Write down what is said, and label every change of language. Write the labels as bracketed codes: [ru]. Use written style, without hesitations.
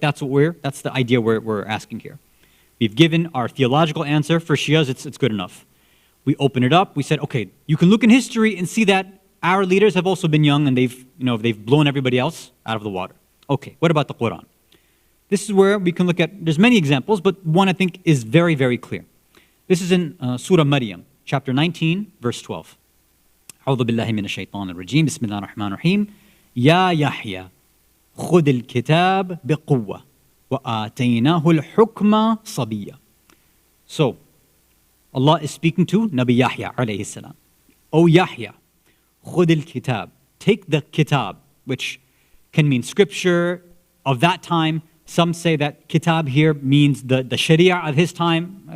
[en] That's the idea we're asking here. We've given our theological answer for Shias, it's good enough. We open it up, we said, okay, you can look in history and see that our leaders have also been young and they've blown everybody else out of the water. Okay, what about the Quran? This is where we can look at, there's many examples, but one I think is very, very clear. This is in Surah Maryam, chapter 19, verse 12. [ar] أعوذ بالله من الشيطان الرجيم بسم الله الرحمن الرحيم يا يحيى خذ الكتاب بقوة وآتيناه الحكم صبيا. [en] So, Allah is speaking to Nabi Yahya alayhi salam. O Yahya, [ar] خذ الكتاب, [en] take the kitab, which can mean scripture of that time. Some say that kitab here means the sharia of his time.